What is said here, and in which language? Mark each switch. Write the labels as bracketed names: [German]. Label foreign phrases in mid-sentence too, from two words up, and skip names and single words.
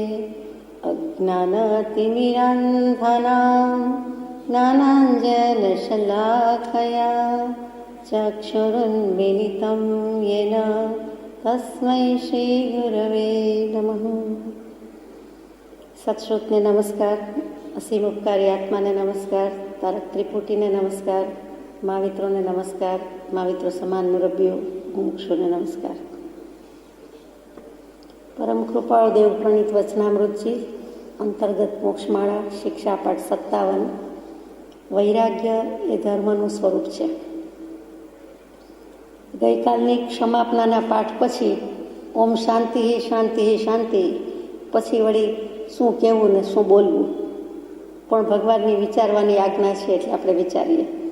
[Sanskrit] अज्ञानतिमिरान्धनां ज्ञानाञ्जनशलाखया चक्षुरुन्मीलितं येन तस्मै श्रीगुरवे नमः। [Gujarati] સત્શ્રોતને નમસ્કાર, અસીમ ઉપકારી આત્માને નમસ્કાર, તારક ત્રિપુટીને નમસ્કાર, મહાવિત્રોને નમસ્કાર, महाविત્રો સમાન મુરબ્બીઓ મુમુક્ષુને નમસ્કાર। પરમ કૃપાળુ દેવ પ્રણીત વચનામૃતજી અંતર્ગત મોક્ષમાળા શિક્ષા પાઠ 57 વૈરાગ્ય એ ધર્મનું સ્વરૂપ છે। ગઈકાલની ક્ષમાપનાના પાઠ પછી [Sanskrit] ઓમ શાંતિ શાંતિ શાંતિ [Gujarati] પછી વળી શું કહેવું ને શું બોલવું, પણ ભગવાનની વિચારવાની આજ્ઞા છે એટલે આપણે વિચારીએ।